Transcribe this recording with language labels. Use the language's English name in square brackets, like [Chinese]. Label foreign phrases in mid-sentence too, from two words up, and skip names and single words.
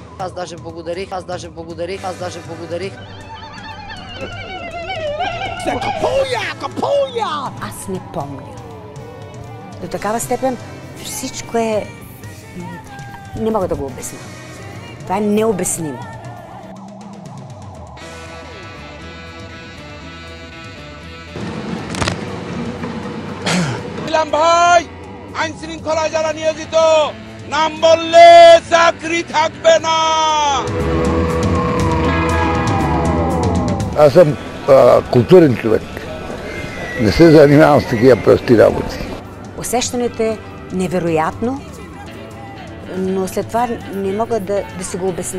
[Bulgarian] Аз даже благодарих. Аз не помня. До такава степен всичко е... Не мога да го обясня. Това е необяснимо. [Bangla] ইলাম ভাই আইন শৃঙ্খলা যারা নিয়োজিত নাম বললে চাকরি থাকবে না। [Bulgarian] Аз съм културен човек. Не се занимавам с такива прости работи. Усещането е невероятно, но след това не мога да си го обясня.